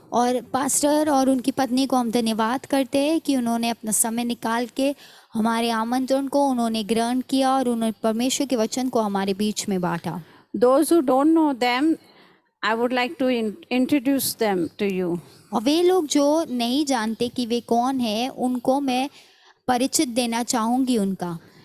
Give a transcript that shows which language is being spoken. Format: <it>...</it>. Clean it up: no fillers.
<hi>और पास्टर और उनकी पत्नी को हम धन्यवाद करते हैं कि उन्होंने अपना समय निकाल के हमारे आमंत्रण को उन्होंने ग्रहण किया और उन्होंने परमेश्वर के वचन को हमारे बीच में बांटा।</hi> <en>Those who don't know them, I would like to introduce them to you.</en> <hi>और वे लोग जो नहीं जानते कि वे कौन है, उनको मैं परिचित देना चाहूँगी उनका।</hi>